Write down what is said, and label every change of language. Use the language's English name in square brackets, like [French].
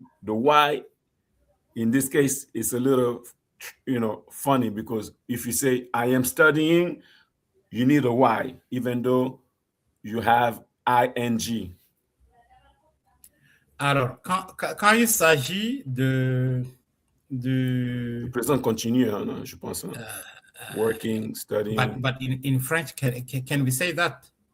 [English] The Y, in this case, is a little, funny because if you say I am studying, you need a Y, even though you have ing. [French] Alors, quand il s'agit de Le présent continu, hein, je pense. [English] Hein. Working, studying. But in French, can we say that?